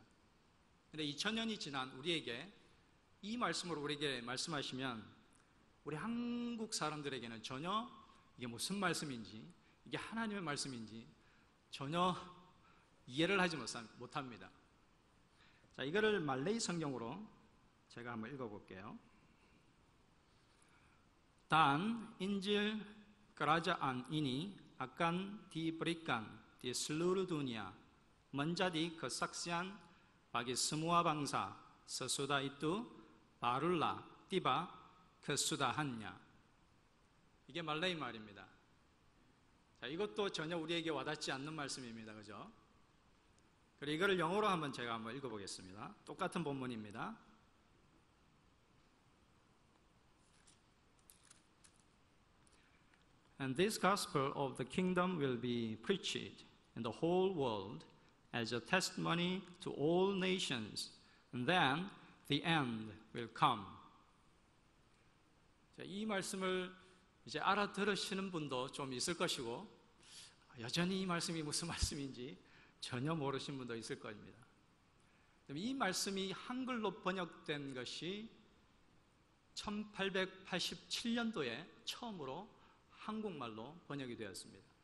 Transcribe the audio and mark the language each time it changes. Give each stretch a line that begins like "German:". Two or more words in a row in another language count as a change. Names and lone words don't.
Korean: 그런데 2000년이 지난 우리에게 이 말씀으로 우리에게 말씀하시면 우리 한국 사람들에게는 전혀 이게 무슨 말씀인지, 이게 하나님의 말씀인지 전혀 이해를 하지 못합니다. 자, 이거를 말레이 성경으로 제가 한번 읽어볼게요.
Malay: Dan Injil Kerajaan ini akan diberikan di seluruh dunia menjadi kesaksian bagi semua bangsa. Sesudah itu barulah tiba kesudahannya.
Korean: 이게 말레이 말입니다. 자, 이것도 전혀 우리에게 와닿지 않는 말씀입니다. 그죠? 그리고 이거를 영어로 제가 한번 읽어보겠습니다. 똑같은 본문입니다.
English: And this gospel of the kingdom will be preached in the whole world as a testimony to all nations, and then the end will come.
Korean: 자, 이 말씀을 이제 알아들으시는 분도 좀 있을 것이고, 여전히 이 말씀이 무슨 말씀인지 전혀 모르시는 분도 있을 겁니다. 이 말씀이 한글로 번역된 것이 1887년도에 처음으로 한국말로 번역이 되었습니다.